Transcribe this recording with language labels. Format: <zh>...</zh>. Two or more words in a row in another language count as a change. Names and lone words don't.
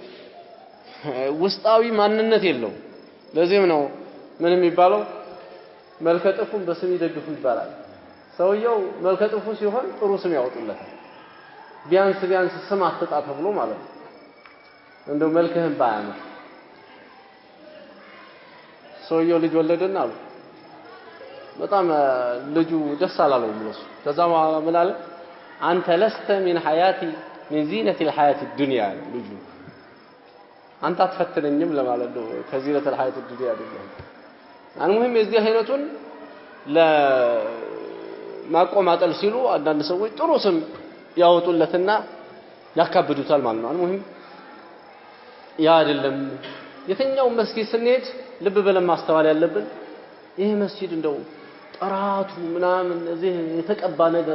<am>ውስጣዊ ማንነት የለውም ለዚህም ነው ምን የሚባለው መልከጥፉን በስም ይደግፉ ይባላል ሰውየው መልከጥፉ ሲሆን ጥሩ ስም ያወጡለታል ቢያንስ ስም አትጣ ተብሎ ማለት ነው እንደው መልከህን ባያምር ሰውየው ልጅ ወለደና አሉ በጣም ልጁ ደስ አላለውም ለሱ ከዛ ምን አለ አንተ</am> <ar>لست من حياتي من زينة الحياة الدنيا</ar> <am>ልጁ አንተ አትፈትነኝም ለማለት ነው ከዚነት</am> <ar>الحياة الدنيا</ar> <am>አይደለም المهم የዚህ አይነቱን ለማቆማጠል ሲሉ አንዳንድ ሰዎች ጥሩ ስም ያወጡለትና ያካብዱታል ማለት ነው المهم ያ አይደለም የትኛው መስጊድ ስንሄድ ልብ ብለን ማስተዋል ያለብን ይሄ መስጊድ እንደው ጥራቱ ምናምን እዚህ የተቀባ ነገር</am>